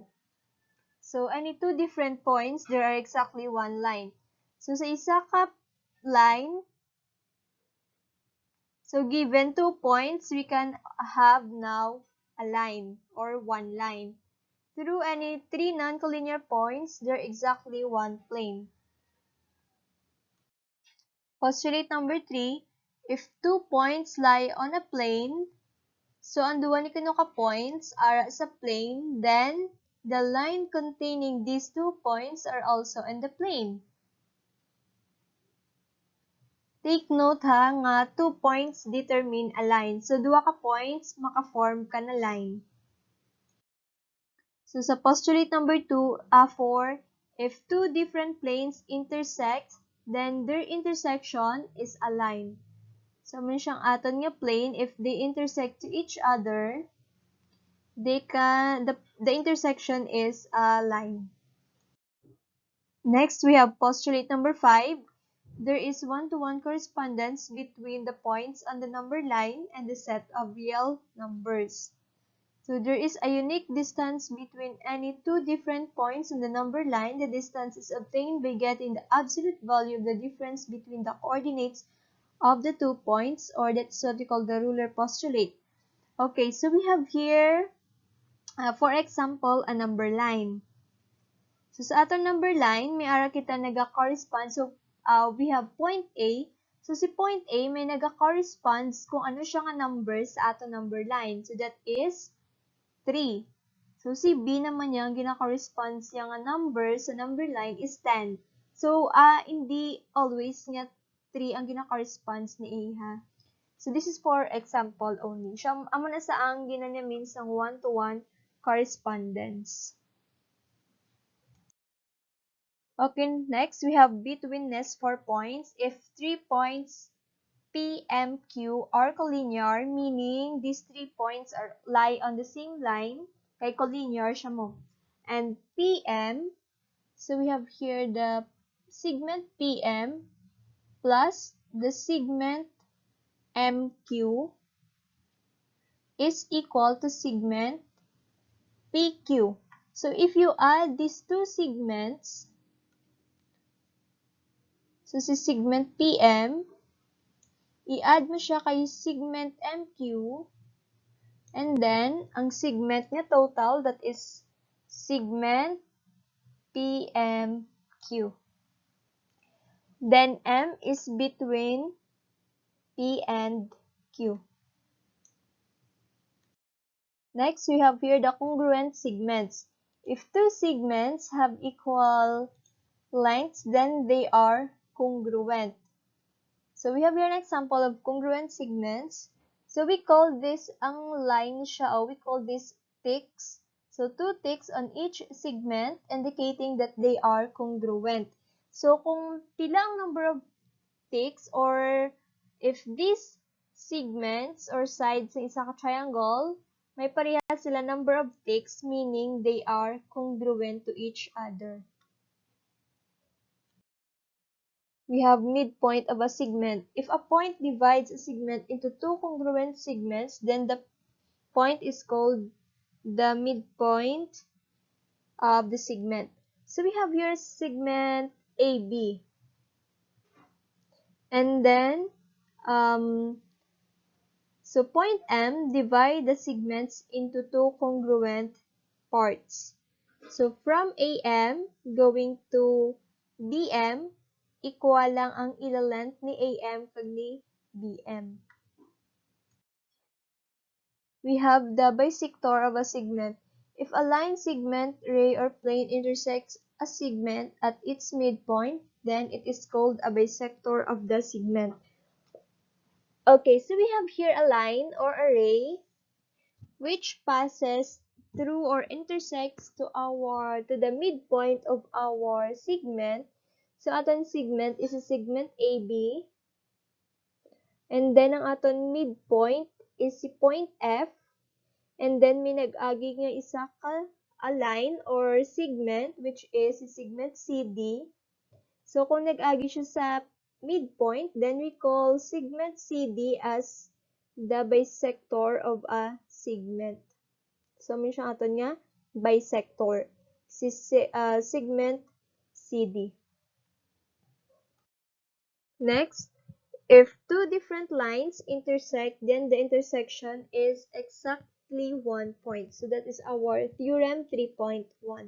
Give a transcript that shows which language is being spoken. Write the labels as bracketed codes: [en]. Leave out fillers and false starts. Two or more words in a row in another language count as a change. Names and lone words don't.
[en] So any two different points, there are exactly one line. So [hil] sa isa ka [en] line, so given 2 points, we can have now a line or one line. Through any 3 non-collinear points, there are exactly one plane. Postulate number 3, if 2 points lie on a plane, so [hil] ang duwa ni kuno ka [en] points are sa plane, then the line containing these 2 points are also in the plane. Take note ha, nga 2 points determine a line. So, [hil] duwa ka points, maka-form ka na line. [en] So, sa postulate number 2, 4, if 2 different planes intersect, then their intersection is a line. So, [hil] man siyang aton nga [en] plane, if they intersect to each other, the intersection is a line. Next, we have postulate number 5. There is one-to-one correspondence between the points on the number line and the set of real numbers. So there is a unique distance between any two different points on the number line. The distance is obtained by getting the absolute value of the difference between the coordinates of the 2 points, or that's what we call the ruler postulate. Okay, so we have here, for example, a number line. [hil] So sa atong [en] number line, [hil] may ara kita naga-correspond. [en] So we have point A. [hil] So si point A may naga-corresponds kung ano siya nga number sa atong number line. [en] So that is 3. [hil] So si B naman niya, gina-corresponds niya nga number sa [en] number line is [hil] 10. So hindi always nga 3 ang gina-corresponds ni A ha. [en] So this is for example only. [hil] Siya amo na sa ang ginanya means ng [en] one-to-one correspondence. Okay, next we have betweenness for points. If 3 points P, M, Q are collinear, meaning these 3 points lie on the same line, [hil] kay collinear siya mo. [en] And PM, so we have here the segment PM plus the segment MQ is equal to segment PQ. So if you add these two segments, [hil] so si [en] segment PM, [hil] i-add mo siya kay [en] segment MQ, and then, [hil] ang segment niya [en] total, that is segment PMQ. Then, M is between P and Q. Next, we have here the congruent segments. If two segments have equal lengths, then they are congruent. So we have here an example of congruent segments. So we call this [hil] ang line siya, [en] we call this ticks. So 2 ticks on each segment indicating that they are congruent. So [hil] kung pila ang [en] number of ticks, or if these segments or sides [hil] sa isa ka [en] triangle, [hil] may parehas sila [en] number of ticks, meaning they are congruent to each other. We have midpoint of a segment. If a point divides a segment into 2 congruent segments, then the point is called the midpoint of the segment. So we have here segment AB. And then, so point M divide the segments into 2 congruent parts. So from AM going to BM, equal [hil] lang ang ila-length ni AM kag ni BM. [en] We have the bisector of a segment. If a line, segment, ray, or plane intersects a segment at its midpoint, then it is called a bisector of the segment. Okay, so we have here a line or a ray which passes through or intersects to the midpoint of our segment. So aton segment is a segment AB, and then [hil] ang aton [en] midpoint is si point F, and then [hil] may nag-agi nga isa ka [en] a line or segment, which is segment CD. So, [hil] kung nag-agi siya sa [en] midpoint, then we call segment CD as the bisector of a segment. So, [hil] may siya aton nga bisector. [en] Segment CD. Next, if two different lines intersect, then the intersection is exactly 1 point. So that is our theorem 3.1.